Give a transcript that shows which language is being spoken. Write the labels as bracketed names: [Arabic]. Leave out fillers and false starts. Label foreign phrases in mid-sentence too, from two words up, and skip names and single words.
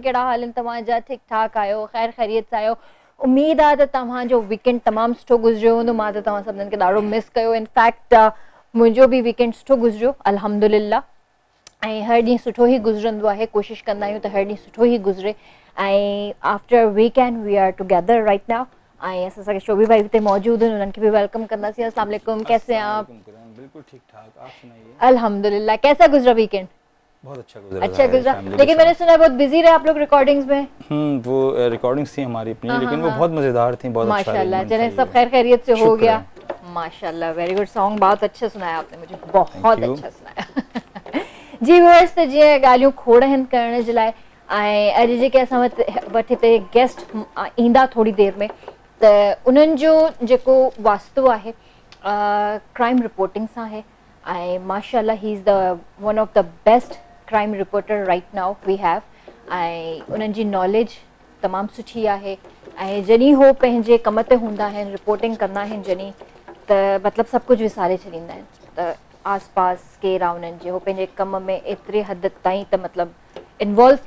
[Sindhi] केड़ा हाल इन तव्हांजा? ठीक ठाक आयो? खैर खैरियत सां आयो? उम्मीद आहे त तव्हांजो वीकेंड तमामु सुठो गुज़रियो हूंदो। मां त तव्हां सभिनीनि खे ॾाढो मिस कयो। इनफैक्ट मुंहिंजो बि वीकेंड सुठो गुज़रियो अल्हम्दुलिल्लाह। ऐं हर ॾींहुं सुठो ई गुज़रंदो आहे। कोशिशि कंदा आहियूं त हर ॾींहुं सुठो ई गुज़रे। [English] ऐं after weekend we are together right now. [Sindhi] ऐं असां सां शोभी भाई हिते मौजूद आहिनि, उन्हनि खे बि वेलकम कंदासीं। [Urdu] السلام علیکم, کیسے ہیں آپ? بالکل ٹھیک ٹھاک، آپ سنائیے. الحمدللہ۔ کیسا گزرا ویک اینڈ? بہت اچھا گزرا. اچھا گزرا، لیکن میں نے سنا بہت بزی رہے آپ لوگ ریکارڈنگز میں. وہ ریکارڈنگز تھی ہماری اپنی، لیکن وہ بہت مزیدار تھی، بہت اچھا. ماشاءاللہ، چلیں سب خیر خیریت سے ہو گیا. [English] माशाल्लाह, very good. [Urdu] سانگ بہت اچھا سنایا آپ نے، مجھے بہت اچھا سنایا. جی ویورز, [Sindhi] त जीअं ॻाल्हियूं खोड़ आहिनि करण जे लाइ। ऐं अॼु जेके असां वटि हिते गेस्ट ईंदा थोरी देर में, त उन्हनि जो जेको वास्तो आहे [English] crime reporting [Sindhi] सां आहे। [English] ऐं माशाल्लाह he is the one of the best crime reporter right now we have. [Sindhi] ऐं उन्हनि जी नॉलेज तमामु सुठी आहे। ऐं जॾहिं हो पंहिंजे कम ते हूंदा आहिनि, रिपोर्टिंग कंदा आहिनि जॾहिं, त मतिलबु सभु कुझु विसारे छॾींदा आहिनि। त आस पास केरु आहे उन्हनि जे, हो पंहिंजे कम में एतिरे हद ताईं त मतिलबु इन्वॉल्व थी वेंदा आहिनि।